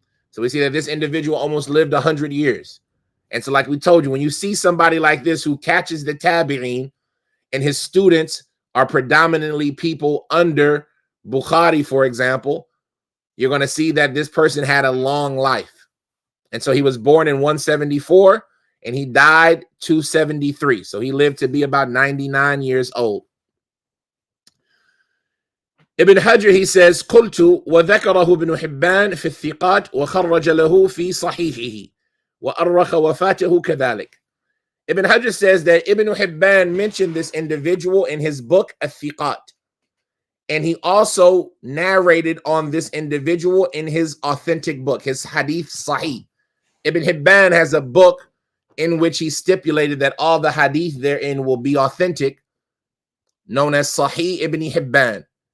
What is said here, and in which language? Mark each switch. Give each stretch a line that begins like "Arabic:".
English: So we see that this individual almost lived 100 years. And so like we told you, when you see somebody like this who catches the tabi'in and his students are predominantly people under Bukhari, for example, you're going to see that this person had a long life. And so he was born in 174 and he died 273. So he lived to be about 99 years old. Ibn Hajar, he says,
Arabic: قلت وذكره ابن حبان في الثقات وخرج له في صحيحه وأرخ وفاته كذلك.
English: Ibn Hajar says that Ibn Hibban mentioned this individual in his book, Al-Thiqat. And he also narrated on this individual in his authentic book, his Hadith Sahih. Ibn Hibban has a book in which he stipulated that all the Hadith therein will be authentic, known as Sahih Ibn Hibban.